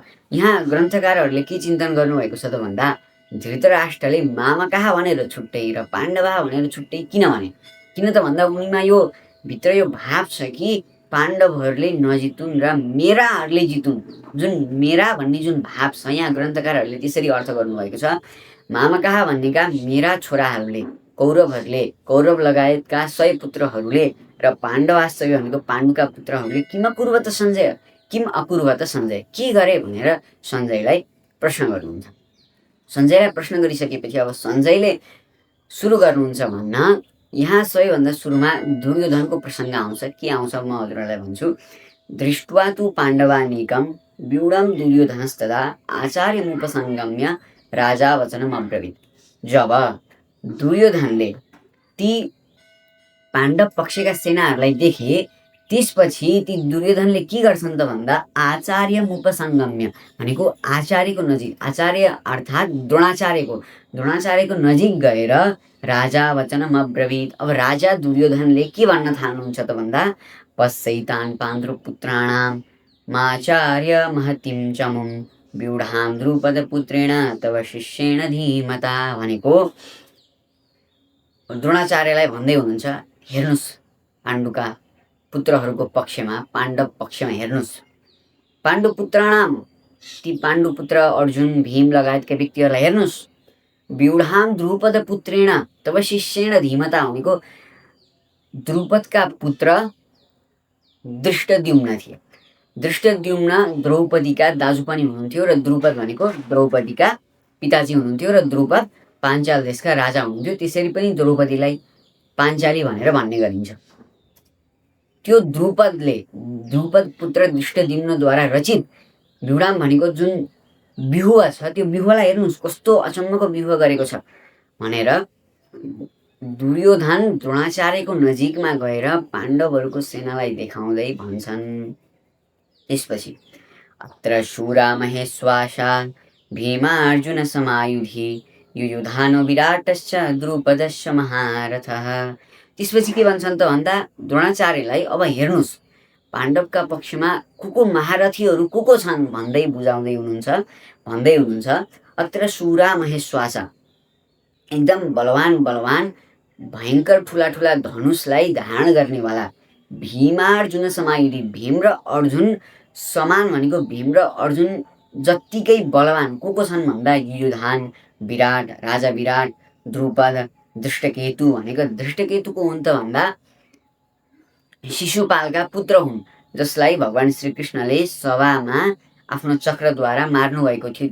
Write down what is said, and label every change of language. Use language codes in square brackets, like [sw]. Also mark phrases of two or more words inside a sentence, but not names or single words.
[ne] यहाँ ग्रन्थकारहरूले के चिन्तन गर्नुभएको छ त भन्दा, धृतराष्ट्रले मामकाः भनेर छुट्टै र पाण्डवाः भनेर छुट्टै किन त भन्दा उनीमा यो भित्र यो भाव छ कि पाण्डवहरूले नजितुन् र मेराहरूले जितुन्। जुन मेरा भन्ने जुन भाव छ, यहाँ ग्रन्थकारहरूले त्यसरी अर्थ गर्नुभएको छ। मामकाः भन्नेका मेरा छोराहरूले, कौरव लगायतका 100 पुत्रहरूले र पाण्डवाश्चैव भनेको पाण्डुका पुत्रहरूले [sa] किम अकुर्वत सञ्जय, [ne] के गरे भनेर सञ्जयलाई प्रश्न गर्नुहुन्छ। सञ्जयलाई प्रश्न गरिसकेपछि अब सञ्जयले सुरु गर्नुहुन्छ भन्न। यहाँ सबैभन्दा सुरुमा दुर्योधनको प्रसङ्ग आउँछ। के आउँछ म हजुरहरूलाई भन्छु। [sa] दृष्ट्वा तु पाण्डवानीकं व्यूढं दुर्योधनस्तदा आचार्यमुपसंगम्य राजा वचनम अब्रवीत्। [ne] जब दुर्योधनले ती पाण्डव पक्षका सेनाहरूलाई देखे, त्यसपछि ती दुर्योधनले के गर्छन् त भन्दा, आचार्यमुपसंगम्य भनेको आचार्यको नजिक, आचार्य अर्थात् द्रोणाचार्यको नजिक गएर [sa] राजा वचनम अब्रवीत्। [ne] अब राजा दुर्योधनले के भन्न थाल्नुहुन्छ त भन्दा, [sa] पश्यैतान् पाण्डुपुत्राणां माचार्य महतीं चमुं व्यूढां द्रुपदपुत्रेण तव शिष्येण धीमता भनेको [ne] द्रोणाचार्यलाई भन्दै हुनुहुन्छ, हेर्नुहोस् पाण्डुका पुत्रहरूको पक्षमा, पाण्डव पक्षमा हेर्नुहोस्, पाण्डुपुत्राणां ती पाण्डुपुत्र अर्जुन, भीम लगायतका व्यक्तिहरूलाई हेर्नुहोस्, [sa] व्यूढां द्रुपदपुत्रेण तव शिष्येण धीमता [ne] भनेको द्रुपदका पुत्र धृष्टद्युम्न थिए। धृष्टद्युम्न द्रौपदीका दाजु पनि हुनुहुन्थ्यो र द्रुपद भनेको द्रौपदीका पिताजी हुनुहुन्थ्यो र द्रुपद पाञ्चाल देशका राजा हुनुहुन्थ्यो। त्यसरी पनि द्रौपदीलाई पाञ्चाली भनेर भन्ने गरिन्छ। त्यो द्रुपद पुत्र धृष्टद्युम्नद्वारा रचित व्यूढां भनेको जुन व्यूह छ, त्यो व्यूहलाई हेर्नुहोस् कस्तो अचम्मको व्यूह गरेको छ भनेर दुर्योधन द्रोणाचार्यको नजिकमा गएर पाण्डवहरूको सेनालाई देखाउँदै भन्छन्। [sa] त्यसपछि अत्र शूरा महेश्वासा भीमा अर्जुन समायुधि युयुधानो विराटश्च द्रुपदश्च महारथः। [ne] त्यसपछि के भन्छन् त भन्दा द्रोणाचार्यलाई अब हेर्नुहोस् पाण्डवका पक्षमा को महारथीहरू को छन् भन्दै बुझाउँदै हुनुहुन्छ। [sa] अत्र सुरा महेश्वासा [ne] एकदम बलवान भयङ्कर ठुला धनुषलाई धारण गर्नेवाला [sa] भीमार्जुन समायुधि [ne] भीम र अर्जुन समान भनेको भीम र अर्जुन जत्तिकै बलवान को छन् भन्दा युयुधान विराट राजा विराट द्रुपद दृष्टकेतु भनेको दृष्टकेतु को हुन् त भन्दा शिशुपालका पुत्र हुन् जसलाई भगवान श्रीकृष्णले सभामा आफ्नो चक्रद्वारा मार्नु भएको थियो।